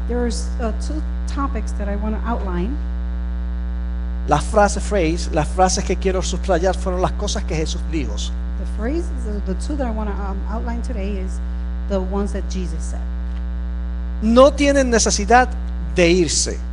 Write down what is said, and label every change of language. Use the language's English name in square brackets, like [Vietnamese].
[English] There's 2 topics that I want to outline. [Spanish] Las frases que quiero subrayar fueron las cosas que Jesús dijo. [English] The phrases, the 2 that I want to outline today is the ones that Jesus said. [Spanish] No tienen necesidad de irse.